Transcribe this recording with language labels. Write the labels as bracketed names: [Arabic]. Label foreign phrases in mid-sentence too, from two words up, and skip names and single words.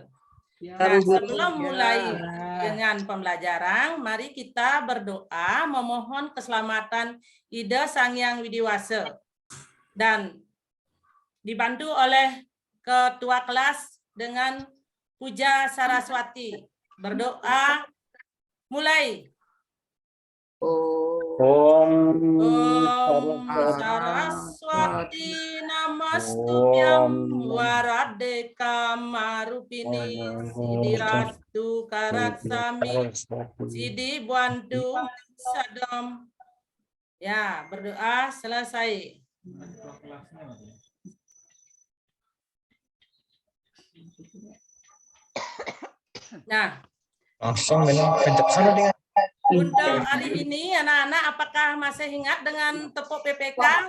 [Indonesian] Nah, sebelum mulai dengan pembelajaran, mari kita berdoa memohon keselamatan Ida Sang Hyang Widiwasa dan dibantu oleh ketua kelas dengan Puja Saraswati. Berdoa mulai. [Sanskrit] Om Saraswati Namastubyam Waradeka Marupini Sidirastu Karaksami Sidi Buantu Sadom. [Indonesian] Ya, berdoa selesai. Nah, langsung minum kejap sana dengan untuk hari ini anak-anak apakah masih ingat dengan tepuk PPK?